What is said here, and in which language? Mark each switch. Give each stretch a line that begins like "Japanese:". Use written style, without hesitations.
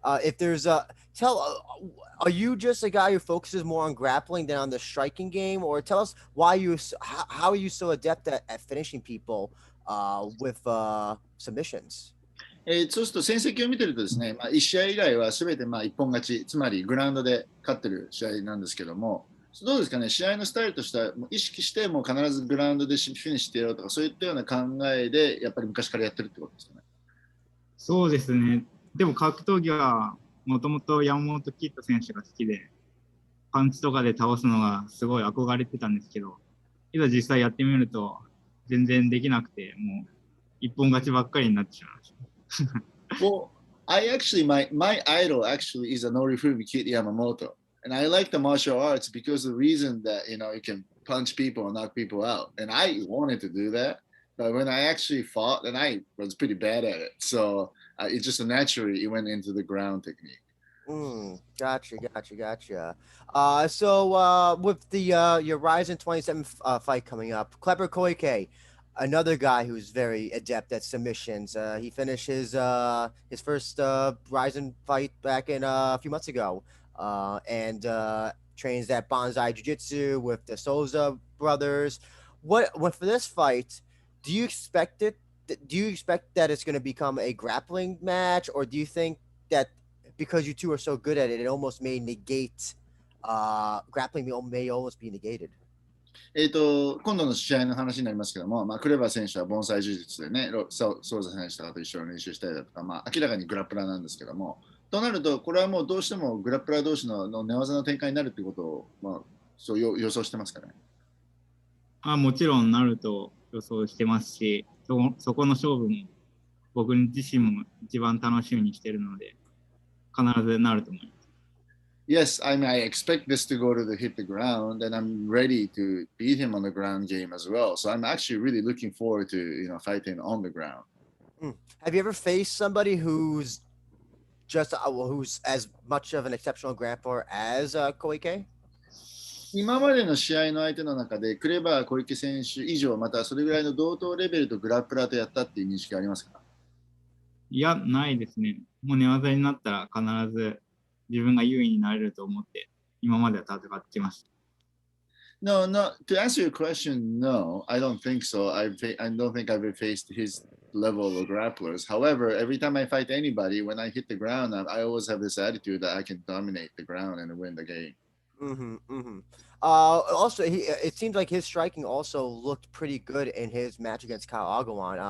English: If there's are you just a guy who focuses more on grappling than on the striking game, or tell us how are you so adept at finishing people with submissions?
Japanese: そうすると戦績を見てるとですね、1試合以外は全て一本勝ち、つまりグラウンドで勝ってる試合なんですけども、どうですかね、試合のスタイルとしては意識してもう必ずグラウンドでフィニッシュしてやろうとか、そういったような考えでやっぱり昔からやってるってことですかね。そうですね。でも格闘技はもともと山本キッド選手が好きで、パンチとかで倒すのがすごい憧れてたんですけど、いざ実際やってみると全然できなくて、もう一本勝ちばっかりになってしまいました。
English: Well, my idol actually is a Norifumi Kid Yamamoto, and I like the martial arts because of the reason that you can punch people and knock people out, and I wanted to do that, but when I actually fought, and I was pretty bad at it, so it just naturally went into the ground technique. Gotcha. So with the your Rizin 27 fight coming up, Kleber Koike, another guy who's very adept at submissions. He finished his first Rizin fight back in a few months ago, and trains at Bonsai Jiu-Jitsu with the Souza brothers. What for this fight? Do you expect that it's going to become a grappling match, or do you think that because you two are so good at it, it almost may negate grappling may almost be negated?
Japanese: 今度の試合の話になりますけども、クレバー選手は盆栽柔術でね、ソーザ選手とかと一緒に練習したりだとか、明らかにグラップラーなんですけども、となると、これはもうどうしてもグラップラー同士の寝技の展開になるということを、そう予想してますかね。もちろんなると予想してますし、そこの勝負も僕自身も一番楽しみにしてるので、必ずなると思います。
English: Yes, I mean, I expect this to go to hit the ground, and I'm ready to beat him on the ground game as well. So I'm actually really looking forward to fighting on the ground. Have you ever faced somebody who's who's as much of an exceptional grappler as Koike?
Japanese: 今までの試合の相手の中で、クレバー小池選手以上、またそれぐらいの同等レベルとグラップラーとやったっていう認識ありますか？いや、ないですね。もう寝技になったら必ず自分が優位になれると思って、今までは戦ってきました。
English: No, no. To answer your question, no, I don't think so. I don't think I've ever faced his level of grapplers. However, every time I fight anybody, when I hit the ground, I always have this attitude that I can dominate the ground and win the game. Also, it seems like his striking also looked pretty good in his match against Kyle Agawan.